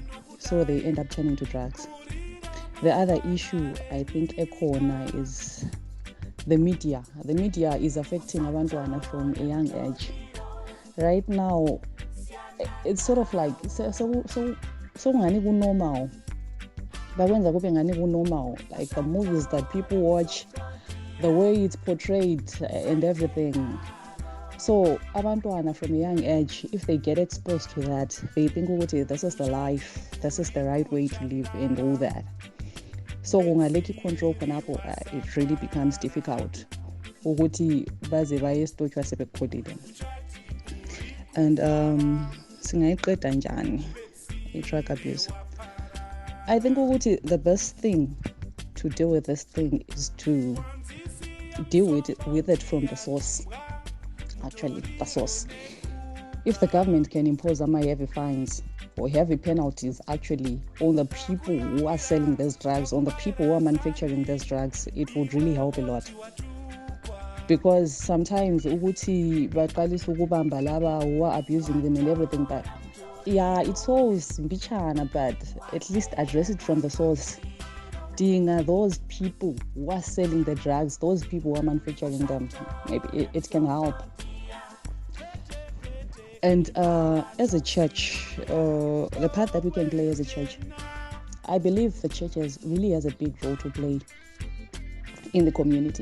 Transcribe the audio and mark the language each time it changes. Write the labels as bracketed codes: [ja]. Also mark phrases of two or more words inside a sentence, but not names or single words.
[en] So they end up turning to drugs. The other issue I think Ekona is the media. The media is affecting abantwana from a young age. Right now, it's sort of like so ngani normal. [nd] Bakwenza kube ngani [en] normal, like the movies that people watch, the way it's portrayed and everything. So abantwana from a young age, if they get exposed to that, they think this is the life, this is the right way to live and all that. [nd] So ungaleki control khonapho, [en] it really becomes difficult [nd] ukuthi baze bayestochwa sebekholile. And singayiqeda njani [en] drug abuse? I think the best thing to deal with this thing is to deal with it from the source. Actually, the source. If the government can impose some heavy fines or heavy penalties actually on the people who are selling these drugs, on the people who are manufacturing these drugs, it would really help a lot. Because sometimes [nd] baqalisa ukubamba laba [en] who are abusing them and everything, but yeah, it's all mbichana, but at least address it from the source. Those people who are selling the drugs, those people who are manufacturing them, maybe it can help. And as a church, the part that we can play as a church, I believe the church really has a big role to play in the community.